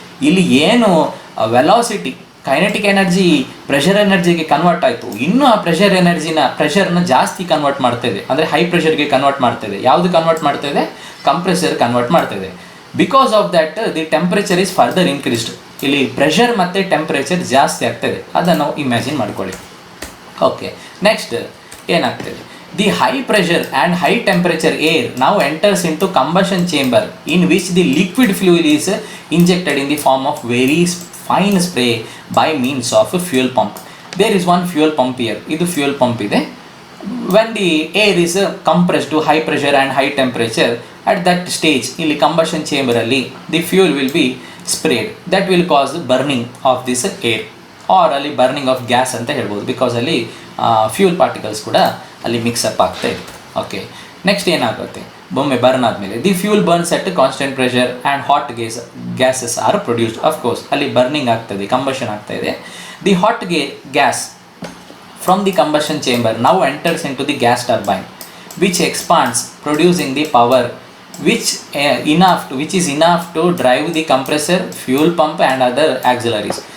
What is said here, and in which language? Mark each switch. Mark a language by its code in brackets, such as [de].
[kn] ಇಲ್ಲಿ ಏನು velocity kinetic energy pressure ಎನರ್ಜಿಗೆ convert ಆಯಿತು, ಇನ್ನೂ ಆ ಪ್ರೆಷರ್ನ ಜಾಸ್ತಿ ಕನ್ವರ್ಟ್ ಮಾಡ್ತಾಯಿದೆ, ಅಂದರೆ ಹೈ ಪ್ರೆಷರ್ಗೆ ಕನ್ವರ್ಟ್ ಮಾಡ್ತಾಯಿದೆ. ಯಾವುದು ಕನ್ವರ್ಟ್ ಮಾಡ್ತಾಯಿದೆ? ಕಂಪ್ರೆಸರ್ ಕನ್ವರ್ಟ್ ಮಾಡ್ತಾಯಿದೆ. [en] Because of that the temperature is further increased. [kn] ಇಲ್ಲಿ ಪ್ರೆಷರ್ ಮತ್ತು ಟೆಂಪ್ರೇಚರ್ ಜಾಸ್ತಿ ಆಗ್ತಾಯಿದೆ, ಅದನ್ನು ಇಮ್ಯಾಜಿನ್ ಮಾಡ್ಕೊಳ್ಳಿ. ಓಕೆ, ನೆಕ್ಸ್ಟ್ ಏನಾಗ್ತದೆ? [en] The high pressure and high temperature air now enters into combustion chamber in which the liquid fuel is injected in the form of very fine spray by means of a fuel pump. There is one fuel pump here. [kn] Idu fuel pump ide. [en] When the air is compressed to high pressure and high temperature, at that stage illi combustion chamber alli the fuel will be sprayed. That will cause the burning of this air or alli burning of gas anta helbodu, because alli fuel particles kuda [kn] ಅಲ್ಲಿ mix-up ಆಗ್ತಾ ಇದೆ. Okay, next ಏನಾಗುತ್ತೆ? ಬೊಮ್ಮೆ burn ಆದಮೇಲೆ [en] The fuel burns at constant pressure and hot gases are produced. [kn] Of course ಅಲ್ಲಿ burning ಆಗ್ತಾಯಿದೆ, combustion ಆಗ್ತಾ ಇದೆ. [en] The hot gas from the combustion chamber now enters into the gas turbine which expands producing the power which is enough to drive the compressor, fuel pump and other auxiliaries.